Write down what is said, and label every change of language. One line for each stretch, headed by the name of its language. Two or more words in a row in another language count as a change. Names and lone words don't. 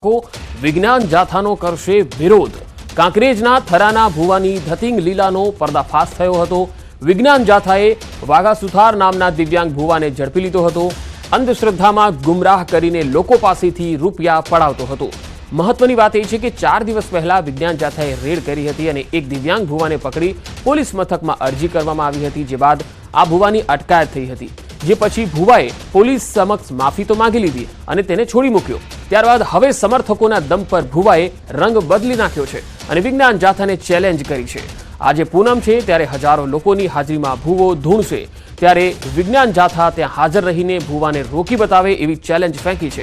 Gujarati: કો વિજ્ઞાન જાથાનો કરશે વિરોધ. કાંકરેજના થરાના ભુવાની ધતિંગ લીલાનો પર્દાફાશ થયો હતો। વિજ્ઞાન જાથાએ વાઘા સુથાર નામના દિવ્યાંગ ભુવાને ઝડપી લીધો હતો। અંધશ્રદ્ધામાં ગુમરાહ કરીને લોકો પાસેથી રૂપિયા પડાવતો હતો। મહત્વની બાત એ છે કે 4 દિવસ પહેલા વિજ્ઞાન જાથાએ રેડ કરી હતી અને એક દિવ્યાંગ ભુવાને પકડી પોલીસ મથકમાં અરજી કરવામાં આવી હતી, જે બાદ આ ભુવાની અટકાયત થઈ હતી। જે પછી ભુવાએ પોલીસ સમક્ષ માફી તો માંગી લીધી અને તેને છોડી મૂક્યો। ત્યારબાદ હવે સમર્થકોના દમ પર ભુવાએ રંગ બદલી નાખ્યો છે અને વિજ્ઞાન જાથાને ચેલેન્જ કરી છે। આજે પૂનમ છે ત્યારે હજારો લોકોની હાજરીમાં ભુવો ધૂણશે, ત્યારે વિજ્ઞાન જાથા ત્યાં હાજર રહીને ભુવાને રોકી બતાવે એવી ચેલેન્જ ફેંકી છે।